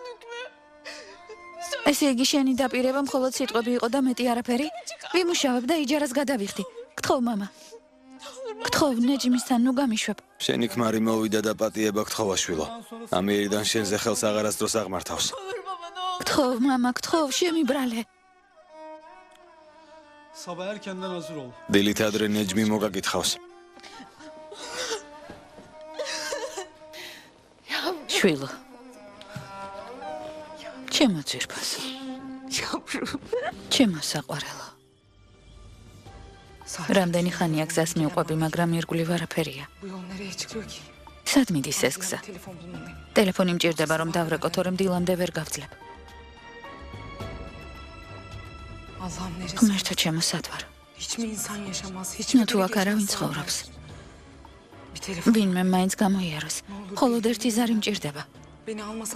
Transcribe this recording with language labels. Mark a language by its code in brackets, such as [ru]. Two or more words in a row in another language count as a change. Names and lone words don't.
[ka] ესე იგი შენი დაპირება მხოლოდ სიტყვები იყო და მეტი არაფერი? ვიმუშავებ და იჯარას გადავიხდი. გთხოვ, მამა. გთხოვ, ნეჯმისთან ნუ გამიშვებ. შენი ქმარი მოვიდა და პატიება გთხოვა შვილო. ამიერიდან შენზე ხელს აღარასდროს აღმართავს. გთხოვ, მამა, გთხოვ, შემიბრალე. [tr] sabah erkenden hazır ol. [ka] დილით ადრე ნეჯმი მოგაკითხავს. შვილო. ჩემო ძირფასო. [tr] Yavrum. [ka] ჩემო საყვარელო. რამდენი ხანია გზას მიუყვები, მაგრამ ირგვლივ არაფერია. [tr] Bu yol nereye çıkıyor ki? [ka] სად მიდის ეს გზა? [tr] Telefon bulmalıyım. [ka] ტელეფონი მჭირდება რომ დავრეკო, თორემ დილამდე ვერ გავძლებ. [tr] Allah'ım neresi? [ka] ღმერთო ჩემო სად ვარ? [tr] Hiç mi insan yaşamaz? Hiç [ka] ნუ [tr] mi [ka] თუ [tr] biri [ka] აქ არავინ [tr] geçmez [ka] ცხოვრობს. [tr] Bir telefon. [ka] ვინმე მაინც გამოიაროს. მხოლოდ ერთი ზარი მჭირდება. [tr] Beni almasa.